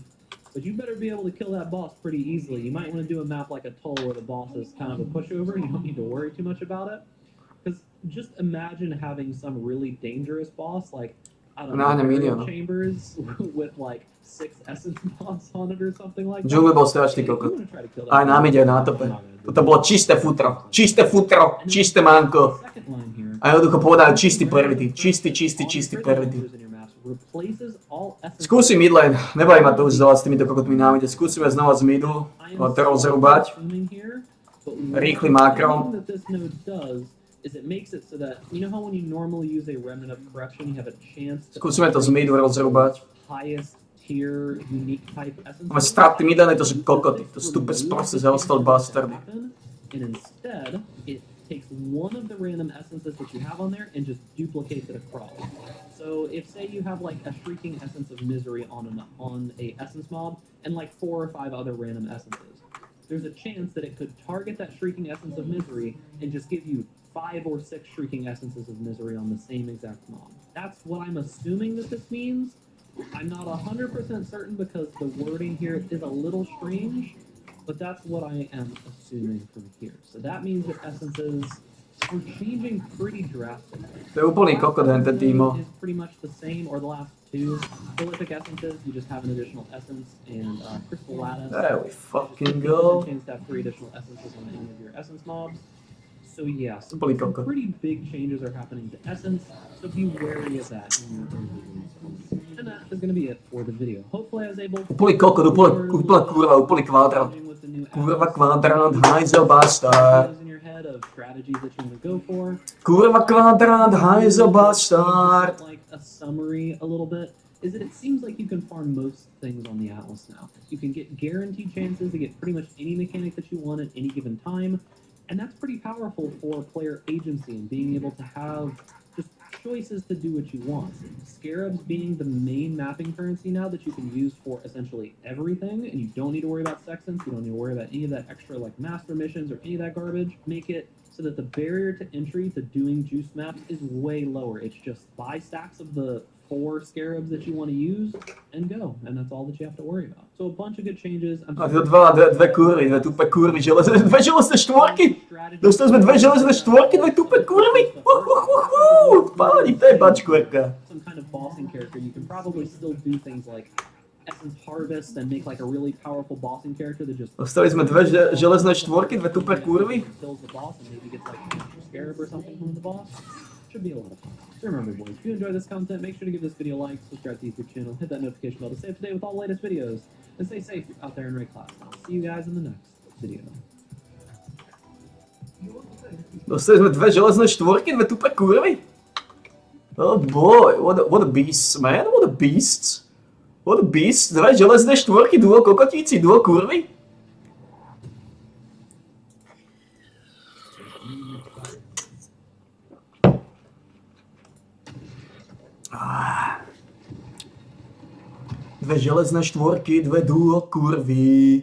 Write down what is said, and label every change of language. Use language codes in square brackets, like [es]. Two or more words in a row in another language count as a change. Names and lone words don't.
[en] But you better be able to kill that boss pretty easily. You might want to do a map like a Toll where the boss is kind of a pushover. You don't need to worry too much about it. Because just imagine having some really dangerous boss like, I don't know, Burial Chambers with like 6 essence bots on it or something like that. [sk] Džungli bol strašný [en] If you [sk] kokot. [en] wanna try to kill that [sk] Aj nám [en] boss, [sk] ide na [en] I'm [sk] tope. [en] not gonna do [sk] To bolo čisté futro. Čisté futro. Čisté manko. [en] Second line here. [sk] A jednoducho povedal čistý primitív. Čistý primitív. Skúsim midlane, nebaví ma to už znova s týmito kokotmi nám ide. Skúsime znova z midu, to rozrúbať. Rýchly makro. Skúsime to z midu rozrúbať. Máme straty midlane, to sú kokoty. To sú tupé sprosté zelstol bastardy. [en] And instead, it takes one of the random essences that you have on there and just duplicates it across. So if say you have like a shrieking essence of misery on a essence mob and like 4 or 5 other random essences, there's a chance that it could target that shrieking essence of misery and just give you 5 or 6 shrieking essences of misery on the same exact mob. That's what I'm assuming that this means. I'm not 100% certain because the wording here is a little strange. But that's what I am assuming from here. So that means that essences are changing pretty drastically. [sk] To je úplný kokot ten týmo. [en] Is pretty much the same, or the last 2 prolific essences. You just have an additional essence and crystal lattice. There we fucking You go. have a chance to have 3 additional essences on any of your essence mobs. So yeah, some [sk] Úplný kokot. [en] pretty big changes are happening to essence. So be wary of that in your early games. And that is going to be it for the video. Hopefully I was able to [sk] Úplný kokot, úplná kurva, úplný kvádrat. Kurva kvadrant, hajzel bastard. Kurva kvadrant, hajzel bastard. [en] Like a summary a little bit is that it seems like you can farm most things on the Atlas now. You can get guaranteed chances to get pretty much any mechanic that you want at any given time, and that's pretty powerful for player agency and being able to have just choices to do what you want. Scarabs being the main mapping currency now that you can use for essentially everything, and you don't need to worry about sextants, you don't need to worry about any of that extra like master missions or any of that garbage. Make it so that the barrier to entry to doing juice maps is way lower. It's just buy stacks of the 4 scarabs that you want to use and go, and that's all that you have to worry about. So a bunch of good changes. [sk] A to dve kurvy, dve tupé kurvy, dve železné štvorky. Dostali sme 2 železné štvorky, 2 tupé kurvy. Páni, to je bačkvorka. [en] Some kind of bossing character, you can probably still do things like essence harvest and make like a really powerful bossing character that just [sk] Dostali sme 2 železné štvorky, 2 tupé kurvy. [en] kills the boss and maybe gets like an extra scarab or something from the boss. Should be a lot of fun. So remember, boys, if you enjoy this content, make sure to give this video a like, subscribe to the YouTube channel, hit that notification bell to stay up to date with all the latest videos, and stay safe out there in Ray class. I'll see you guys in the next video. [sk] Dostali sme 2 železné štvorky, 2 tupé kurvy. [en] Oh boy, what a beast, man, what a beast. What a beast. [sk] Dve železné štvorky, duo kokotíci, duo kurvy. Dve železné štvorky, dve duo kurvy.